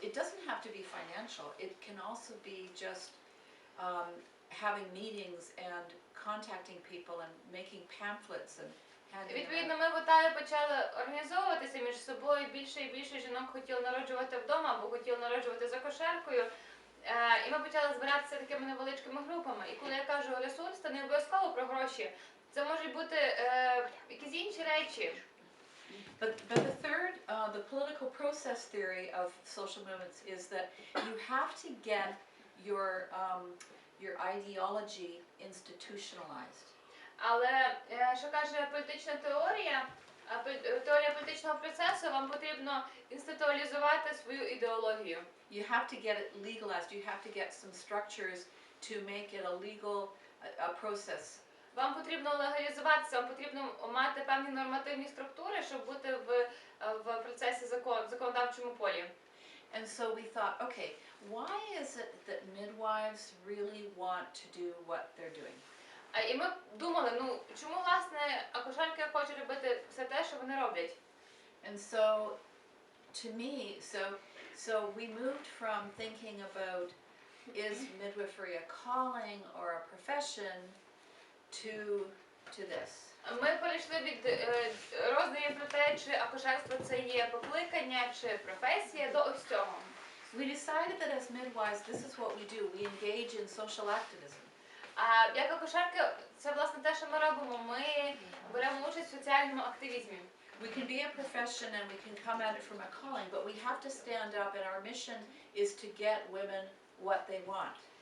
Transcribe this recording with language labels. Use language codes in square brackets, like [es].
[en] It doesn't have to be financial. It can also be just having meetings and contacting people and making pamphlets and handing them [uk] Відповідно, [en] out. [uk] ми в Отаві почали організовуватися між собою. Більше і більше жінок хотіли народжувати вдома або хотіли народжувати за акушеркою. І ми почали збиратися такими невеличкими групами. І коли я кажу ресурс, то не обов'язково про гроші. Це можуть бути якісь інші речі. [en] But the third, the political process theory of social movements is that you have to get your ideology institutionalized. [uk] Але що каже політична теорія, теорія політичного процесу, вам потрібно інституалізувати свою ідеологію. [en] You have to get it legalized. You have to get some structures to make it a legal process. [uk] Вам потрібно легалізуватися, вам потрібно мати певні нормативні структури, щоб бути в процесі законодавчому полі. [en] And so we thought, okay, why is it that midwives really want to do what they're doing? [uk] І ми думали, чому, власне, акушерки хочуть робити все те, що вони роблять? [en] And so, to me, so we moved from thinking about is midwifery a calling or a profession to this. [uk] Ми перейшли від роздумів про те, чи акушерство це є покликання, чи професія, до ось цього. [en] We decided that as midwives, this is what we do. We engage in social activism. [uk] Як акушерки, це, власне, те, що ми робимо. Ми беремо участь в соціальному активізмі. [en] We can be a profession and we can come at it from a calling, but we have to stand up, and our mission is to get women what they want.